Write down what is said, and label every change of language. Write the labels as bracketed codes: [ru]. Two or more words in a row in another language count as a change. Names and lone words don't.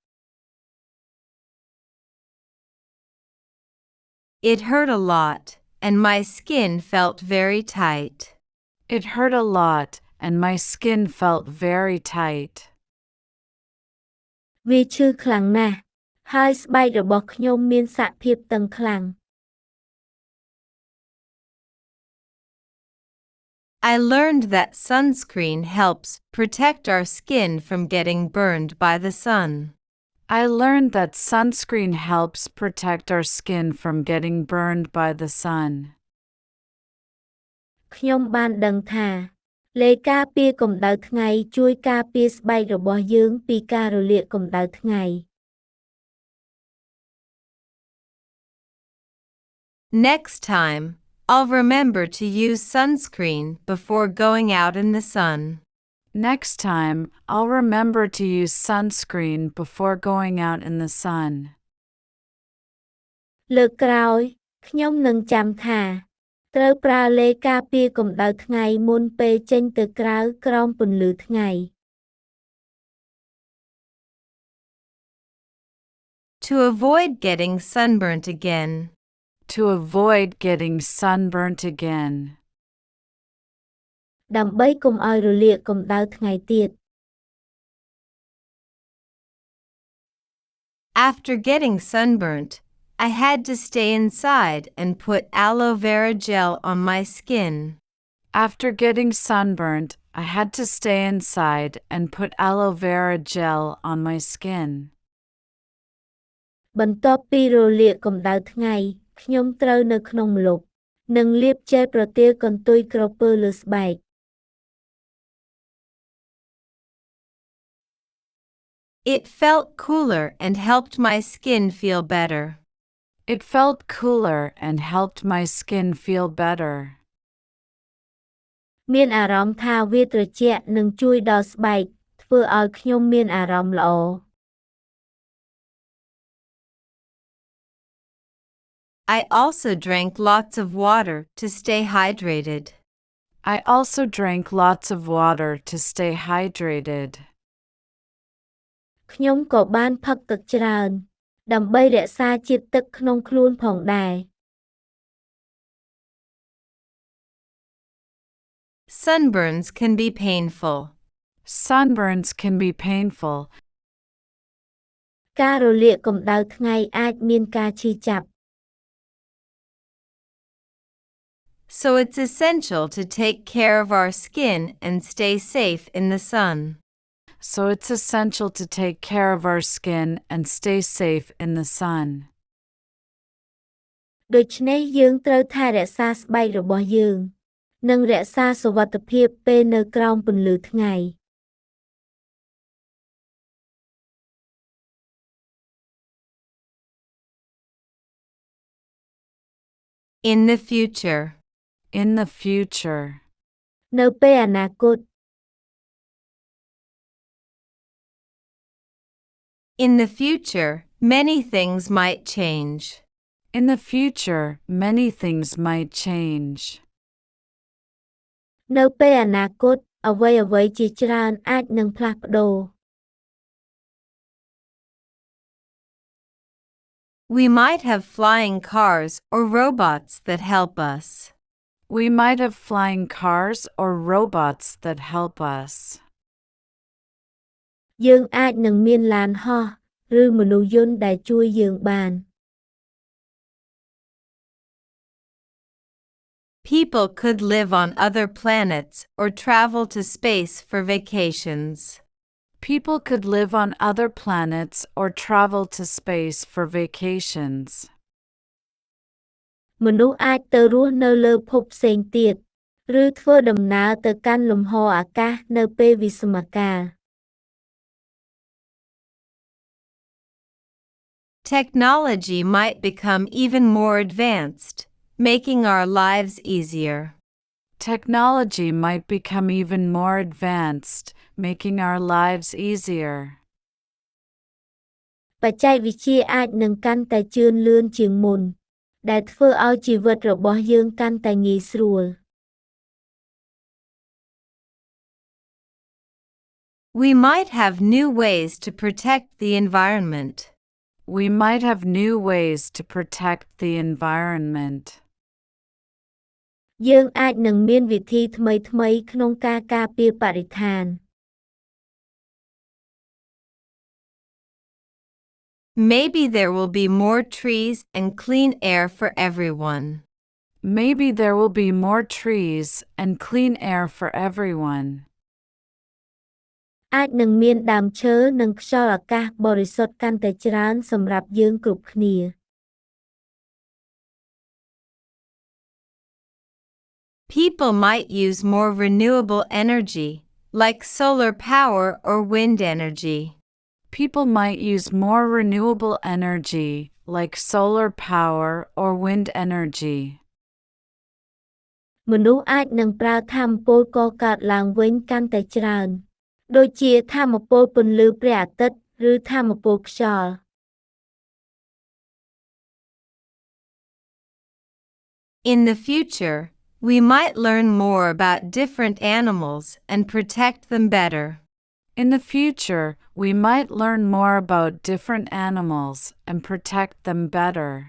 [en] It hurt a lot, and my skin felt very tight. It hurt a lot, and my skin felt very tight. [km] វាឈឺខ្លាំងណាស់ហើយស្បែករបស់ខ្ញុំមានសភាពតឹងខ្លាំង [en] I learned that sunscreen helps protect our skin from getting burned by the sun. I learned that sunscreen helps protect our skin from getting burned by the sun. [km] ខ្ញុំបានដឹងថាលេខការពារកម្ដៅថ្ងៃជួយការពារស្បែករបស់យើងពីការរលាកកម្ដៅថ្ងៃ [en] Next time, I'll remember to use sunscreen before going out in the sun. Next time, I'll remember to use sunscreen before going out in the sun. [km] លើកក្រោយខ្ញុំនឹងចាំថាត្រូវប្រើលេខការពារកម្ដៅថ្ងៃមុនពេលចេញទៅក្រៅក្រោមពន្លឺថ្ងៃ [en] To avoid getting sunburnt again. To avoid getting sunburnt again. [km] ដើម្បីកុំឲ្យរលាកកម្ដៅថ្ងៃទៀត [en] After getting sunburnt, I had to stay inside and put aloe vera gel on my skin. After getting sunburnt, I had to stay inside and put aloe vera gel on my skin. [km] បន្ទាប់ពីរលាកកម្ដៅថ្ងៃខ្ញុំត្រូវនៅក្នុងម្លប់និងលាបជែលប្រទាលកន្ទុយក្រពើលើស្បែក [en] It felt cooler and helped my skin feel better. It felt cooler and helped my skin feel better. [km] មានអារម្មណ៍ថាវាត្រជាក់និងជួយដល់ស្បែកធ្វើឲ្យខ្ញុំមានអារម្មណ៍ល្អ [en] I also drank lots of water to stay hydrated. I also drank lots of water to stay hydrated. [km] ខ្ញុំក៏បានផឹកទឹកច្រើនដើម្បីរក្សាជាតិទឹកក្នុងខ្លួនផងដែរ [en] Sunburns can be painful. Sunburns can be painful. [km] ការរលាកកម្ដៅថ្ងៃអាចមានការឈឺចាប់ [en] So it's essential to take care of our skin and stay safe in the sun. So it's essential to take care of our skin and stay safe in the sun. [km] ដូច្នេះយើងត្រូវថែរក្សាស្បែករបស់យើងនិងរក្សាសុវត្ថិភាពពេលនៅក្រោមពន្លឺថ្ងៃ [en] In the future. In the future. [km] នៅពេលអនាគត [en] In the future, many things might change. In the future, many things might change. [km] នៅពេលអនាគតអ្វីៗជាច្រើនអាចនឹងផ្លាស់ប្ដូរ [en] We might have flying cars or robots that help us. We might have flying cars or robots that help us. [km] យើងអាចនឹងមានឡានហោះឬមនុស្សយន្តដែលជួយយើងបាន [en] People could live on other planets or travel to space for vacations. People could live on other planets or travel to space for vacations. [km] មនុស្សអាចទៅរស់នៅលើភពផ្សេងទៀតឬធ្វើដំណើរទៅកាន់លំហអាកាសនៅពេលវិស្សមកាល [en] Technology might become even more advanced, making our lives easier. Technology might become even more advanced, making our lives easier. [km] បច្ចេកវិទ្យាអាចនឹងកាន់តែជឿនលឿនជាងមុនដែលធ្វើឲ្យជីវិតរបស់យើងកាន់តែងាយស្រួល [en] We might have new ways to protect the environment. We might have new ways to protect the environment. [km] យើងអាចនឹងមានវិធីថ្មីៗក្នុងការការពារបរិស្ថាន [en] Maybe there will be more trees and clean air for everyone. Maybe there will be more trees and clean air for everyone. [km] អាចនឹងមានដើមឈើនិងខ្យល់អាកាសបរិសុទ្ធកាន់តែច្រើនសម្រាប់យើងគ្រប់គ្នា [en] People might use more renewable energy, like solar power or wind energy. People might use more renewable energy, like solar power or wind energy. [km] មនុស្សអាចនឹងប្រើថាមពលកកើតឡើងវិញកាន់តែច្រើនដូចជាថាមពលពន្លឺព្រះអាទិត្យឬថាមពលខ្យល់ [en] In the future, we might learn more about different animals and protect them better. In the future, we might learn more about different animals and protect them better.